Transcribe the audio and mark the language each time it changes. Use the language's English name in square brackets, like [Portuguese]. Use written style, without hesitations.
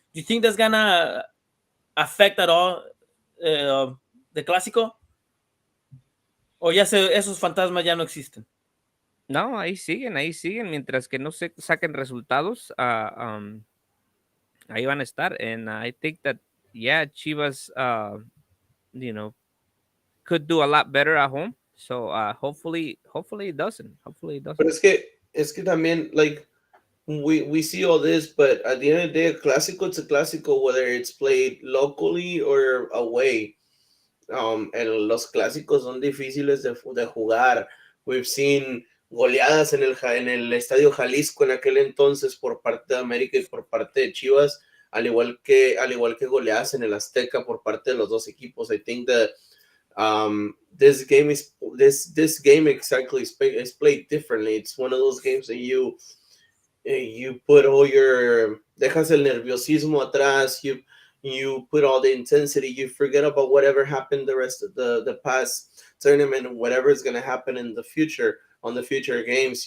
[English] Do you think that's gonna affect at all the Clásico? [Spanish] ¿O esos fantasmas ya no existen? No, ahí siguen, mientras que no se saquen resultados, ahí van a estar. [English] And I think that, yeah, Chivas, you know, could do a lot better at home. So hopefully it doesn't. Hopefully it [Spanish] Pero [English] doesn't. [Spanish] es que también, [English] like, we see all this, but at the end of the day, a clásico, it's a clásico, whether it's played locally or away. [Spanish] Los clásicos son difíciles de jugar. [English] We've seen [Spanish] goleadas en el Estadio Jalisco en aquel entonces por parte de América y por parte de Chivas, al igual que goleadas en el Azteca por parte de los dos equipos. [English] I think that this game exactly is played differently. It's one of those games that you put all [Spanish] dejas el nerviosismo atrás, [English] you put all the intensity, you forget about whatever happened the rest of the past tournament, whatever is going to happen in the future on the future games.